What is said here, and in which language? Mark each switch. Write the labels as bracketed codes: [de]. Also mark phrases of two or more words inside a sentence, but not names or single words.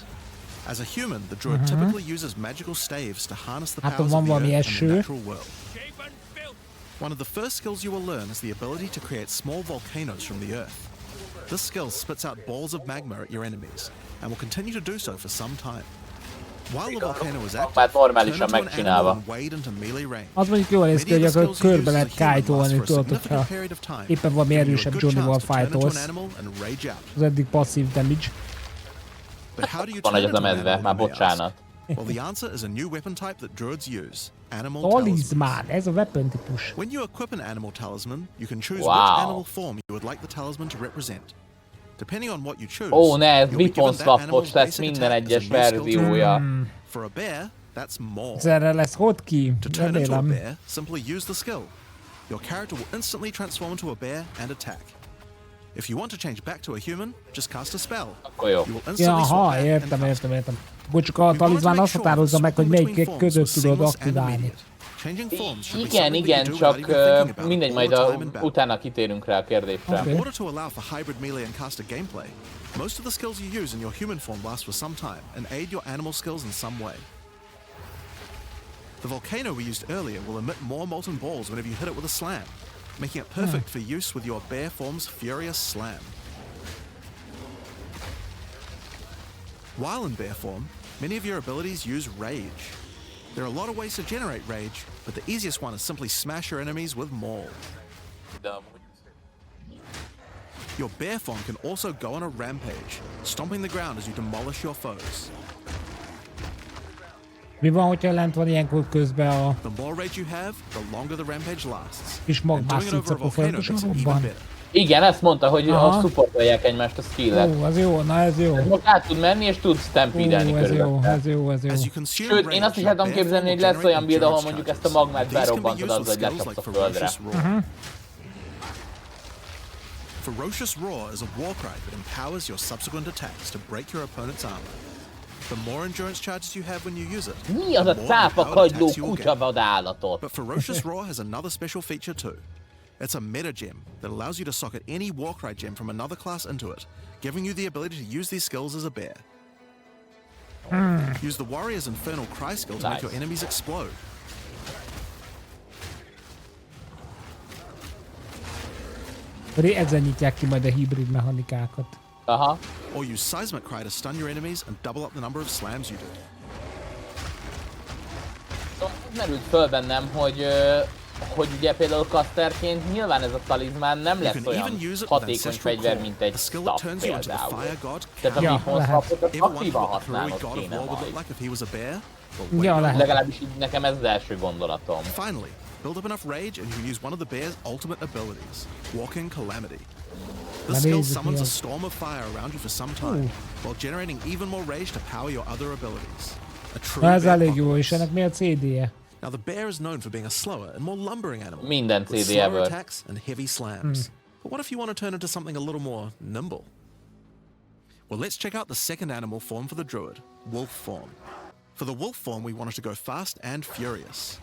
[en] As a human, the Druid typically uses magical staves to harness the powers of the earth and the natural world. One of the first skills you will learn is the ability to create small volcanoes from the earth. This skill spits out balls of magma at your enemies, and will continue to do so for some time. While the volcano is active, turn into an animal and wade into melee range. [hu] Az mondjuk jól néz ki, hogy akkor körbe lehet kájtolni, tudod, hogyha éppen valami erősebb Johnny-val fájtolsz. Az eddig passzív damage. Van egy az a medve, már bocsánat. [en] Well, the answer is a new weapon type that druids use, animal [hu] Talizmán, [en] talismans. [hu] ez a weapon típus. [en] When you equip an animal talisman, you can choose which animal form you would like the talisman to represent. Depending on what you choose, [hu] ez [en] you'll be [hu] weapon [en] given that [hu] swapos [en] animal's [hu] lesz [en] basic [hu] minden [en] attack as a [hu] egyes [en] new skill to [hu] verziója. [en] equip. For a bear, that's more. [hu] Erre lesz hotkey, [en] To turn into a [hu] remélem. [en] bear, simply use the skill. Your character will instantly transform into a bear and attack. If you want to change back to a human, just cast a spell. [hu] Akkor jó. [en] You will instantly swap [hu] Jaha, [en] back and [hu] értem. [en] custom. [hu] Bocs, csak a talizmán azt határozza meg, hogy melyik között tudod aktiválni. Igen, csak mindegy, majd utána kitérünk rá a kérdésre. [en] In order to allow for hybrid melee and caster gameplay, most of the skills you use in your human form last for some time and aid your animal skills in some way. The volcano we used earlier will emit more molten balls whenever you hit it with a slam, making it perfect for use with your bear form's furious slam. While in bear form, many of your abilities use rage. There are a lot of ways to generate rage, but the easiest one is simply smash your enemies with maul. Your bear form can also go on a rampage, stomping the ground as you demolish your foes. [hu] Mi van, hogyha lent van ilyenkor közben a [en] The more rage you have, the longer the rampage lasts. [hu] kis [en] And doing [hu] magmás [en] it over a [hu] cuccok [en] volcano [hu] folyamatosan [en] makes it even [hu] robban? [en] better. [hu] Igen, ezt mondta, hogy Aha. a supportolják egymást a skillet. Ó, az jó, na ez jó. Most át tud menni és tud Ó, stampedelni ez jó, körülötte. ez jó, ez jó. [en] As you consume [hu] Sőt, [en] rage, [hu] én azt is [en] your [hu] el tudom [en] bear [hu] képzelni, [en] form [hu] hogy [en] will [hu] lesz olyan [en] generate [hu] build, ahol [en] endurance [hu] mondjuk ezt a [en] charges. [hu] magmát [en] These can be [hu] berobbantod [en] used [hu] azzal, [en] with [hu] hogy [en] skills [hu] lecsapsz [en] like [hu] a földre. [en] Ferocious Roar. Ferocious Roar is a war cry that empowers your subsequent attacks to break your opponent's armor. The more endurance charges you have when you use it, [hu] Mi az a [en] the more [hu] cápa [en] empowered [hu] kagyló [en] attacks you will [hu] kutya [en] get. [hu] vadállatot? [en] But Ferocious Roar has another special feature too. It's a meta gem that allows you to socket any Warcry gem from another class into it, giving you the ability to use these skills as a bear. Use the Warrior's Infernal Cry skill to make Nice. your enemies explode. [hu] Ezzel nyitják ki majd a hibrid mechanikákat. Aha. [en] Or use Seismic Cry to stun your enemies and double up the number of slams you do. [hu] Szóval ez merült föl bennem, hogy ugye például casterként nyilván ez a talizmán nem [en] You [hu] lesz [en] can [hu] olyan [en] even use it with [hu] hatékony [en] Ancestral [hu] fegyver, [en] Core, [hu] mint egy a [en] skill that [hu] staff [en] turns you into the [hu] például. [en] Fire God. [hu] Tehát a Ja, weapon lehet. staffot [en] Ever wondered [hu] aktívan [en] what the Heroic [hu] használnod [en] God of [hu] kéne [en] War would look [hu] majd. [en] like if he was a bear? Well, [hu] Ja, [en] wait, [hu] lehet. Legalábbis így nekem ez az első gondolatom. [en] Finally, build up enough rage and you can use one of the bear's ultimate abilities, Walking Calamity. This skill Amazing, summons a yeah. storm of fire around you for some time, while generating even more rage to power your other abilities. A true [hu] Na ez [en] bear [hu] elég jó, és [en] apocalypse. [hu] ennek mi a CD-je? [en] Now the bear is known for being a slower and more lumbering animal, [hu] Minden [en] with [hu] CD [en] slower ever. attacks and heavy slams. But what if you want to turn into something a little more nimble? Well, let's check out the second animal form for the druid, wolf form. For the wolf form, we want it to go fast and furious.